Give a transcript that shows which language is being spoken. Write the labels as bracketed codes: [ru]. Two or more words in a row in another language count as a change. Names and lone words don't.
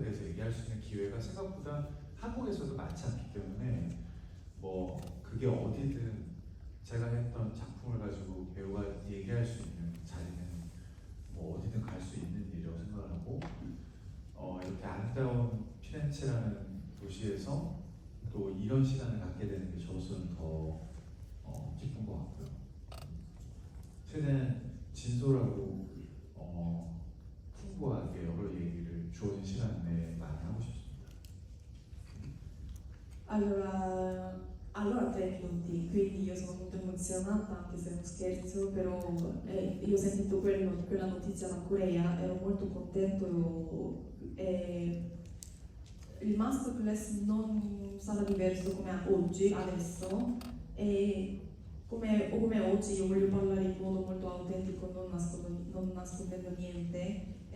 [ko] 대해서 얘기할 수 있는 기회가 생각보다 한국에서도 많지 않기 때문에 뭐 그게 어디든 제가 했던 작품을 가지고 배우가 얘기할 수 있는 자리는 뭐 어디든 갈 수 있는 일이라고 생각을 하고 이렇게 아름다운 피렌체라는 도시에서 또 이런 시간을 갖게 되는 게 저로서는 더 기쁜 것 같고요. 최대한 진솔하고 풍부하게 여러 얘기를 주어진 시간 내에 많이 하고 싶습니다. [it] Allora 3 minuti, quindi io sono molto emozionata, anche se è uno scherzo, però io ho sentito quella notizia da Corea, ero molto contento. Il masterclass non sarà diverso come oggi, adesso, e come oggi io voglio parlare in modo molto autentico, non nascondendo niente.